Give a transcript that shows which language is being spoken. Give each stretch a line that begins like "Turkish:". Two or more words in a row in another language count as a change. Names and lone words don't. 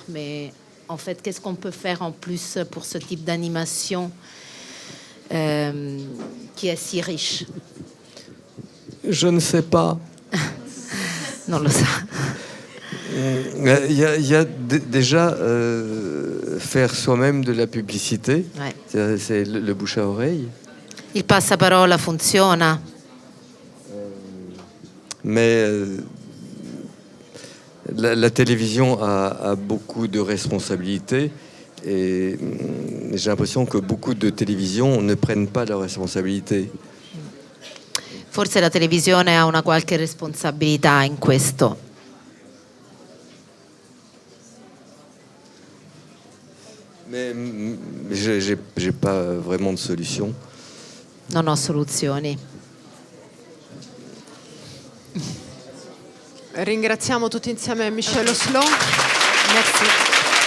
French: Mais en fait, qu'est-ce qu'on peut faire en plus pour ce type d'animation qui est si riche? Je ne sais pas. Non, le ça. Il y a déjà faire soi-même de la publicité, Ouais. c'est le bouche à oreille.
Italian: Il passaparola funziona.
French: Mais la télévision a beaucoup de responsabilités et j'ai l'impression que beaucoup de télévisions ne prennent pas leurs responsabilités.
Italian: Forse la televisione ha una qualche responsabilità in questo.
French: Mais j'ai pas vraiment de solution.
Italian: Non ho soluzioni. Ringraziamo tutti insieme Michel Oslo.
French: Merci.